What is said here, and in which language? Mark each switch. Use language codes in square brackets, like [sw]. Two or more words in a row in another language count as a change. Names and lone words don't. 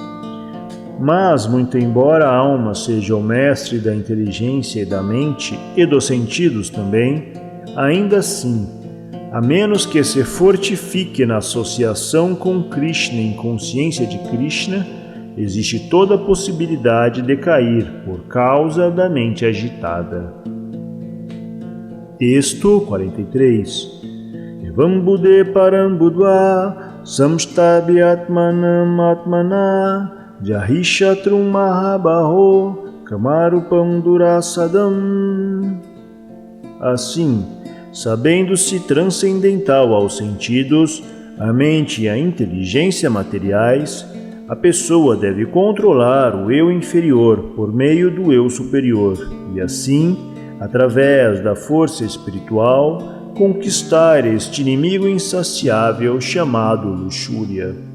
[pt] Mas, muito embora a alma seja o mestre da inteligência e da mente, e dos sentidos também, ainda assim, a menos que se fortifique na associação com Krishna em consciência de Krishna, existe toda a possibilidade de cair por causa da mente agitada. Texto 43. [sa] Evam Bude Param Budva Samstabi Atmanam Atmana Jahishatrum Mahabaho Kamarupam Durasadam. [pt] Assim, sabendo-se transcendental aos sentidos, a mente e a inteligência materiais, a pessoa deve controlar o eu inferior por meio do eu superior e assim, através da força espiritual, conquistar este inimigo insaciável chamado luxúria.